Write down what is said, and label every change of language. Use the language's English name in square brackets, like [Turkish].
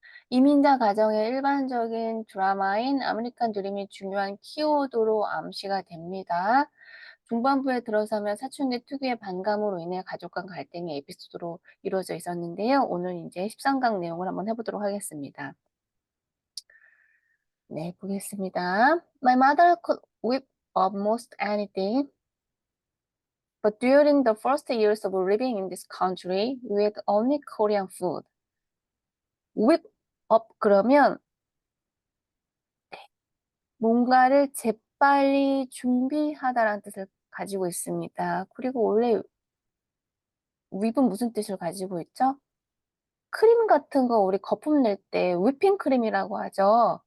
[Korean] 이민자 가정의 일반적인 드라마인 아메리칸 드림이 중요한 키워드로 암시가 됩니다. 중반부에 들어서면 사춘기 특유의 반감으로 인해 가족 간 갈등의 에피소드로 이루어져 있었는데요. 오늘 이제 13강 내용을 한번 해보도록 하겠습니다. 네, 보겠습니다. [English] My mother could whip up most anything, but during the first years of living in this country, we had only Korean food. whip up [Korean] 그러면 뭔가를 재빨리 준비하다라는 뜻을 가지고 있습니다. 그리고 원래 윕은 무슨 뜻을 가지고 있죠? 크림 같은 거 우리 거품 낼 때 whipping 크림이라고 하죠.